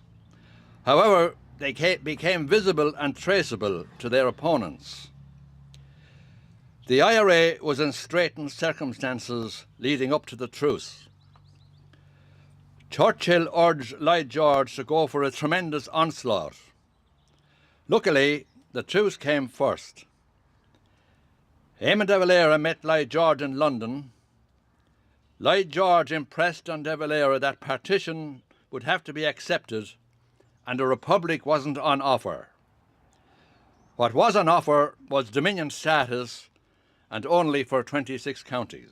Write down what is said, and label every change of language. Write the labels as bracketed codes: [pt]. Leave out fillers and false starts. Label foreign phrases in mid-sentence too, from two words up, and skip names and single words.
[en] However, they became visible and traceable to their opponents. The IRA was in straitened circumstances leading up to the truce. Churchill urged Lloyd George to go for a tremendous onslaught. Luckily, the truce came first. Eamon de Valera met Lloyd George in London. Lloyd George impressed on de Valera that partition would have to be accepted and a republic wasn't on offer. What was on offer was Dominion status, and only for 26 counties.